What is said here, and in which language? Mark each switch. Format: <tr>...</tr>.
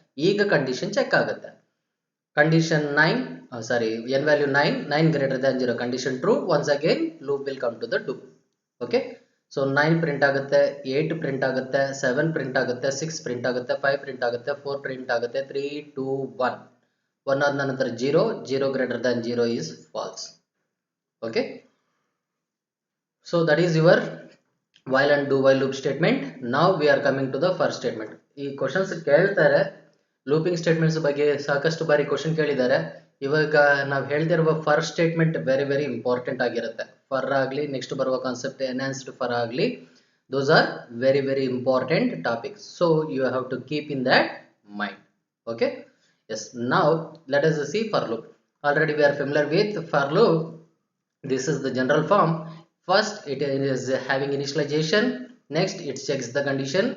<kn>ಈಗ condition check ಆಗುತ್ತೆ. Condition 9, sorry, n value 9 greater than 0, condition true.</kn> <en>Once again loop will come to the do.</en> <kn>Okay, so 9 print ಆಗುತ್ತೆ, 8 print ಆಗುತ್ತೆ, 7 print ಆಗುತ್ತೆ, 6 print ಆಗುತ್ತೆ, 5 print ಆಗುತ್ತೆ, 4 print ಆಗುತ್ತೆ, 3 2 1. 1 ಆದ ನಂತರ 0 greater than 0 is false.</kn> <en>Okay, so that is your while and do while loop statement. Now we are coming to the first statement.</en> <kn>ಈ questions ಕೇಳ್ತಾರೆ, ಲೂಪಿಂಗ್ ಸ್ಟೇಟ್ಮೆಂಟ್ಸ್ ಬಗ್ಗೆ ಸಾಕಷ್ಟು ಬಾರಿ ಕ್ವಶನ್ ಕೇಳಿದ್ದಾರೆ. ಇವಾಗ ನಾವು ಹೇಳ್ತಿರುವ fur statement very very important ಆಗಿರುತ್ತೆ. Fur ಆಗಲಿ, ನೆಕ್ಸ್ಟ್ ಬರುವ ಕಾನ್ಸೆಪ್ಟ್ ಎನ್ಹಾನ್ಸ್ಡ್ ಫರ್ ಆಗಲಿ,</kn> <en>those are very very important topics, so you have to keep in that mind. Okay, yes. Now let us see for loop. Already we are familiar with for loop. This is the general form. First it is having initialization, next it checks the condition.</en>